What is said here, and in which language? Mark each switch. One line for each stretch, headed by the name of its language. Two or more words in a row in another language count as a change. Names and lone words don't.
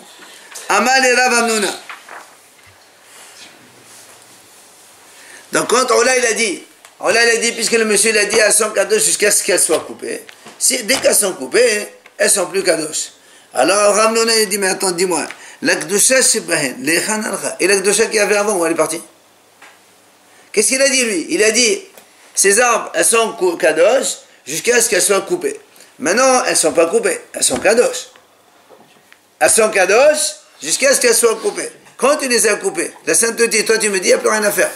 French: Amal et Rav Hamnouna. Donc, quand Oula il a dit, puisque le monsieur il a dit, elles sont kadosh jusqu'à ce qu'elles soient coupées. Dès qu'elles sont coupées, elles sont plus kadosh. Alors, Rav Hamnouna il dit, mais attends, dis-moi, la
Hebrew: קדושה שבהן, להיכן הלכה,
French: et la kdusha qu'il y avait avant, où elle est partie? Qu'est-ce qu'il a dit lui? Il a dit, ces arbres, elles sont kadosh jusqu'à ce qu'elles soient coupées. Maintenant, elles ne sont pas coupées, elles sont kadosh. Elles sont kadosh jusqu'à ce qu'elles soient coupées. Quand tu les as coupées, la sainteté, toi tu me dis, il n'y a plus rien à faire.